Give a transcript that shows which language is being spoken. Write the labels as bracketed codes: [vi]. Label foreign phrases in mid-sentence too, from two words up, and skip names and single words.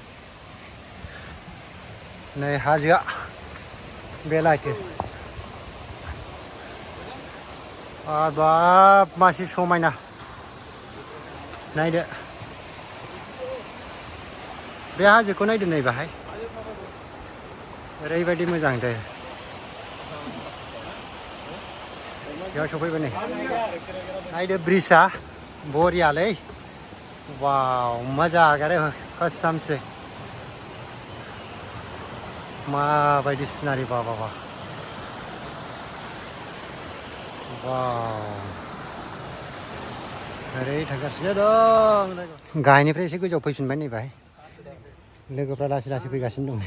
[brx] नै हाजोआ बेलायथो बाब मासे समायना, नायदो बे हाजोखौ नायदो नै बाहाय, ओरैबायदि मोजां दे। बेयाव सफैबाय नै, नायदो ब्रिजआ बरियालै, वाव [hi] मजा आ गया रे कसम से। [brx] माबायदि सिनारि, बा बा बा वाव, ओरै थांगासिनो दं। गाहायनिफ्राय एसे गोजौआव फैफिनबाय नै बाहाय, लोगोफ्रा लासै लासै फैगासिनो दं।